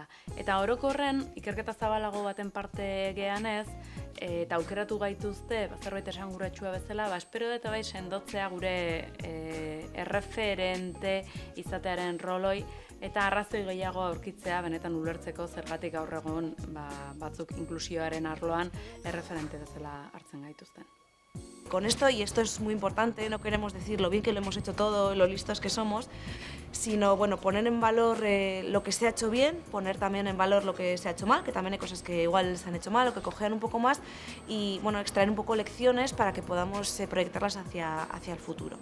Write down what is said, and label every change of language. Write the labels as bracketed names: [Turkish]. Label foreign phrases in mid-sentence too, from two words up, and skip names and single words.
[Basque] Eta orokorren, ikerketa zabalago baten parte geanez, eta aukeratu gaituzte, zerbait esanguratsua bezala, espero dut bai sendotzea gure erreferente izatearen roloi, eta arrazoi gehiago aurkitzea benetan ulertzeko zergatik gaur egun batzuk inklusioaren arloan erreferente bezala hartzen gaituzten. [Spanish] Con esto, y esto es muy importante, no queremos decir lo bien que lo hemos hecho todo, lo listos que somos, sino bueno, poner en valor lo que se ha hecho bien, poner también en valor lo que se ha hecho mal, que también hay cosas que igual se han hecho mal o que cojean un poco más, y bueno, extraer un poco lecciones para que podamos proyectarlas hacia el futuro.